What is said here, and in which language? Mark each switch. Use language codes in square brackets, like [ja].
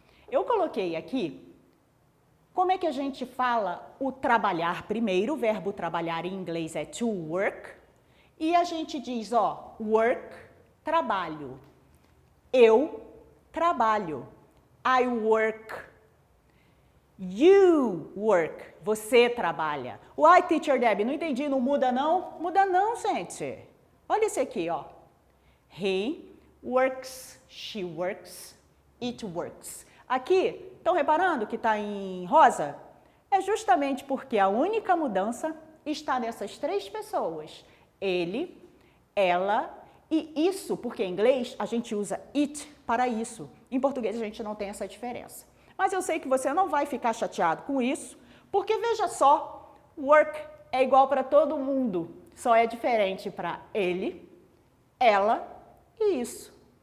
[pt] Eu coloquei aqui como é que a gente fala o trabalhar primeiro, o verbo trabalhar em inglês é to work, e a gente diz, ó, work, trabalho. Eu trabalho. [en] I work. You work. [pt] Você trabalha. [en] Why, Teacher Debbie? [pt] Não entendi, não muda não? Muda não, gente. Olha esse aqui, ó. [en] He works, she works, it works. [pt] Aqui, estão reparando que está em rosa? É justamente porque a única mudança está nessas três pessoas. Ele, ela e isso, porque em inglês a gente usa it para isso. Em português a gente não tem essa diferença. Mas eu sei que você não vai ficar chateado com isso, porque veja só, work é igual para todo mundo, só é diferente para ele, ela e isso.